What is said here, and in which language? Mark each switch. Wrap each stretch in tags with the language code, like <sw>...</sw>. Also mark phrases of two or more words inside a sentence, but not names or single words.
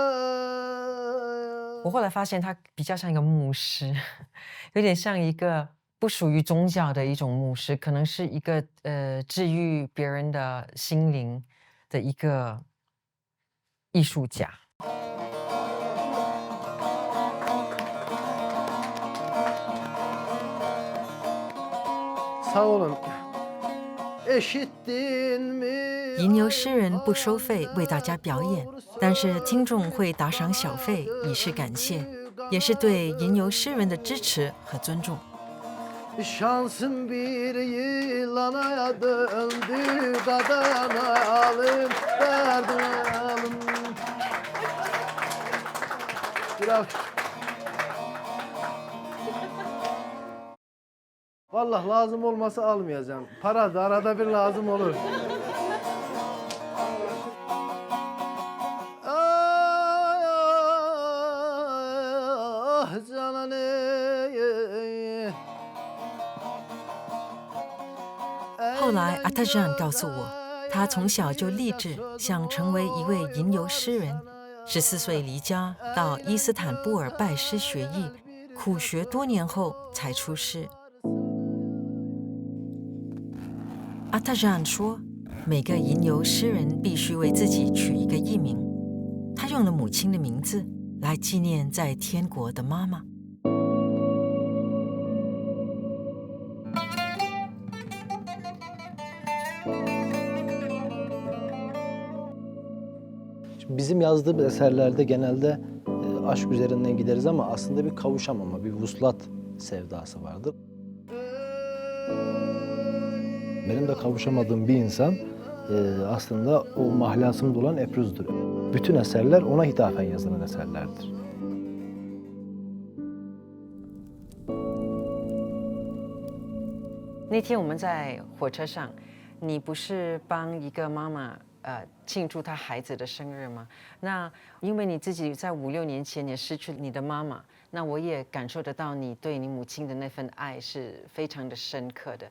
<zh>我后来发现他比较像一个牧师，有点像一个不属于宗教的一种牧师，可能是一个治愈别人的心灵的一个艺术家。</zh> <tr>Sağ olun. Eşittin mi?</tr> <zh>吟游诗人不收费为大家表演，但是听众会打赏小费以示感谢，也是对吟游诗人的支持和尊重。</zh> <tr>Şansım bir yılana döndü, dadanalım, dadanalım. Biraz. Vallahi lazım olmasa almayacağım. Para da arada bir lazım olur. Ah canan ey.</tr> <zh>后来阿塔赞告诉我，他从小就立志想成为一位吟游诗人。14岁离家到伊斯坦布尔拜师学艺，苦学多年后才出师。阿塔赞说，每个吟游诗人必须为自己取一个艺名。他用了母亲的名字来纪念在天国的妈妈。</zh> <tr>Bizim yazdığımız eserlerde genelde aşk üzerinden gideriz ama aslında bir kavuşamama, bir vuslat sevdası vardır. Benim de kavuşamadığım bir insan aslında o mahlasımda olan Epruz'dur. Bütün eserler ona hitafen yazılan eserlerdir.</tr> <zh>那天我们在火车上，你不是帮一个妈妈庆祝她孩子的生日吗？那因为你自己在5、6年前也失去你的妈妈，那我也感受得到你对你母亲的那份爱是非常的深刻的。</zh>